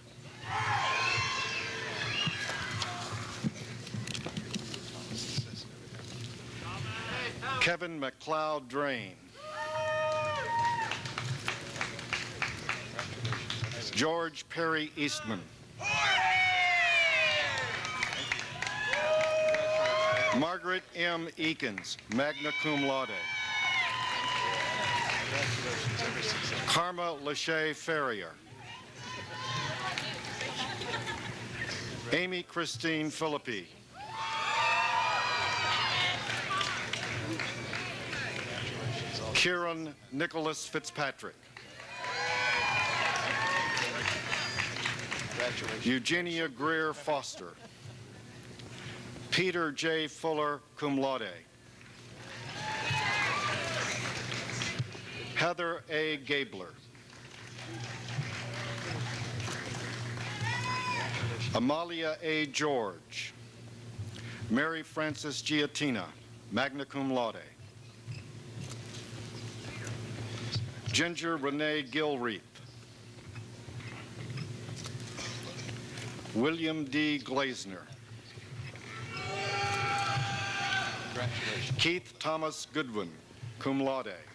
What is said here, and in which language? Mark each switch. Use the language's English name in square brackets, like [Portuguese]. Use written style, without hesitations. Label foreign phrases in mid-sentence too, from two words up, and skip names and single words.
[English] Kevin McLeod Drain. George Perry Eastman. Margaret M. Ekins, [Latin] magna cum laude. [English] Karma Lachey Ferrier. Amy Christine Philippi. Kieran Nicholas Fitzpatrick. Eugenia Greer Foster. Peter J. Fuller, [Latin] cum laude. [English] Heather A. Gabler. Amalia A. George. Mary Frances Giatina, [Latin] magna cum laude. [English] Ginger Renee Gilreath. William D. Glazner. Keith Thomas Goodwin, [Latin] cum laude.